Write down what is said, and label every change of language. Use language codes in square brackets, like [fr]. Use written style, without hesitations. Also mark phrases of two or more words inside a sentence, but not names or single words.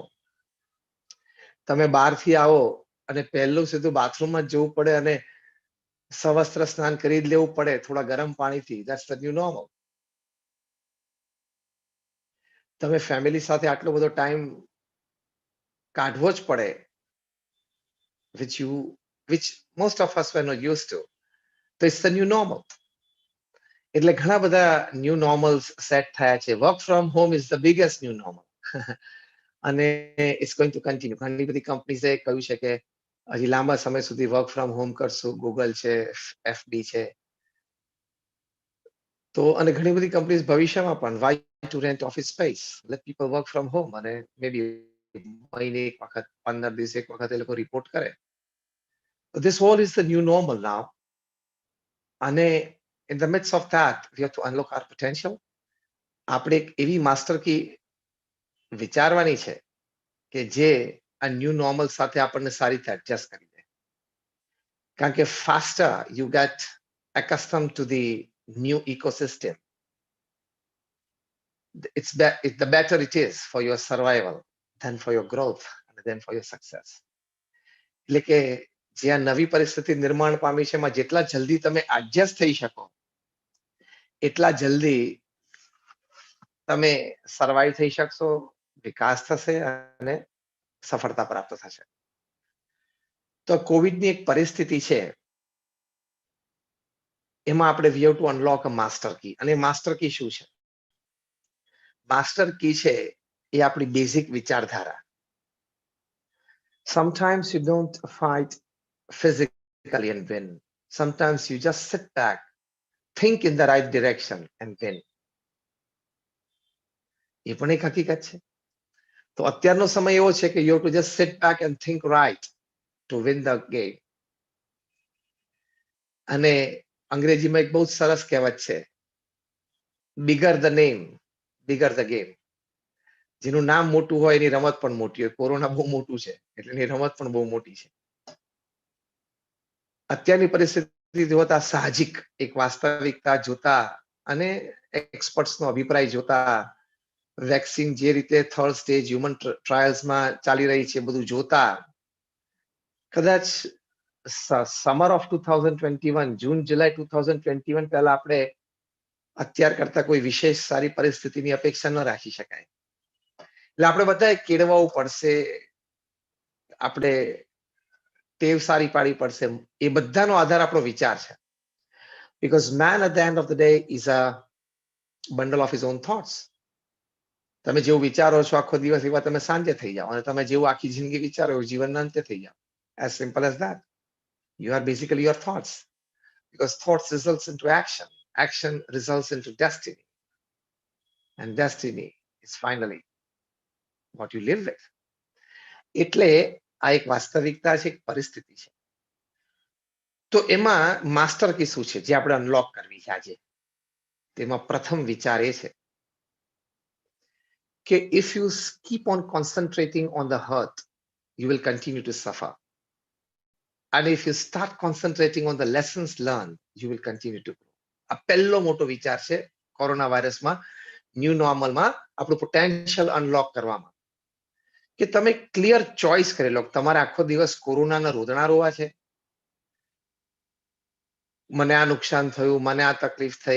[gu] તમે બહારથી આવો અને પહેલું સીધું બાથરૂમમાં જ જવું પડે અને સવસ્ત્ર સ્નાન કરી જ લેવું પડે થોડા ગરમ પાણીથી. [en] That's the new normal. [gu] તમે ફેમિલી સાથે આટલો બધો ટાઈમ કાઢવો જ પડે [en] which most of us were not used to. [gu] તો [en] It's the new normal. [gu] એટલે ઘણા બધા [en] new normals [gu] સેટ થયા છે. [en] Work from home is the biggest new normal. અને it's going to continue. [gu] ઘણી બધી કંપનીઝે કહ્યું છે કે હજી લાંબા સમય સુધી [en] work from home [gu] કરશું. ગૂગલ છે, એફબી છે. તો અને ઘણી બધી કંપનીઝ ભવિષ્યમાં પણ [en] why to rent office space, let people work from home. [gu] અને [en] may be [gu] મહિને એક વખત, 15 દિવસે એક વખત એ લોકો રિપોર્ટ કરે. [en] This all is the new normal now. અને in the midst of that, we have to unlock our potential. [gu] આપણે એક એવી [en] master key [gu] વિચારવાની છે કે જે આ [en] new normal [gu] સાથે આપણને સારી રીતે એડજસ્ટ કરી દે. કારણ કે [en] faster you get accustomed to the new ecosystem, the better it is for your survival than for your growth and then for your success. [gu] એટલે કે જે આ નવી પરિસ્થિતિ નિર્માણ પામી છે એમાં જેટલા જલ્દી તમે એડજસ્ટ થઈ શકો એટલા જલ્દી તમે સર્વાઈવ થઈ શકશો, વિકાસ થશે અને સફળતા પ્રાપ્ત થશે. તો કોવિડની એક પરિસ્થિતિ છે એમાં આપણે [en] we have to unlock a master key. [gu] અને [en] master key [gu] શું છે? [en] master key [gu] છે એ આપણી બેઝિક વિચારધારા. [en] Sometimes you don't fight physically and win. Sometimes you just sit back, think in the right direction and win. [gu] એ પણ એક હકીકત છે. તો અત્યારનો સમય એવો છે કે [en] you have to just sit back and think right to win the game. [gu] અને અંગ્રેજીમાં એક બહુ સરસ કહેવત છે, [en] bigger the name, bigger the game. [gu] જેનું નામ મોટું હોય એની રમત પણ મોટી હોય. કોરોના બહુ મોટું છે એટલે એની રમત પણ બહુ મોટી છે. અત્યારની પરિસ્થિતિ જોતા, સાહજિક એક વાસ્તવિકતા જોતા અને એક્સપર્ટ્સનો અભિપ્રાય જોતા, વેક્સિન જે રીતે [en] third stage human [gu] ટ્રાયલ્સમાં ચાલી રહી છે બધું જોતા, કદાચ [en] summer of 2021, [gu] જૂન જુલાઈ 2021 પહેલા આપણે અત્યાર કરતા કોઈ વિશેષ સારી પરિસ્થિતિની અપેક્ષા ન રાખી શકાય. એટલે આપણે બધાએ કેળવવું પડશે, આપણે ટેવ સારી પાડવી પડશે. એ બધાનો આધાર આપણો વિચાર છે. [en] Because man at the end of the day is a bundle of his own thoughts. [gu] તમે જેવું વિચારો છો આખો દિવસ એવા તમે સાંજે થઈ જાઓ, અને તમે જેવું આખી જિંદગી વિચારો એવું જીવનના અંતે થઈ જાઓ. [en] As simple as that. You are basically your thoughts. Because thoughts results into action. Action results into destiny. And destiny is finally what you live with. [gu] એટલે આ એક વાસ્તવિકતા છે, એક પરિસ્થિતિ છે. તો એમાં [en] master key [gu] શું છે જે આપણે અનલોક કરવી છે આજે? તેમાં પ્રથમ વિચાર એ છે કે [en] if you keep on concentrating on the hurt, you will continue to suffer. And if you start concentrating on the lessons learned, you will continue to grow. [gu] આ પહેલો મોટો વિચાર છે કોરોના વાયરસમાં, ન્યૂ નોર્મલમાં આપણું પોટેન્શિયલ અનલોક કરવામાં, કે તમે [en] clear choice [gu] કરી લો. તમારે આખો દિવસ કોરોનાના રોદણા રોવા છે, મને આ નુકસાન થયું, મને આ તકલીફ થઈ.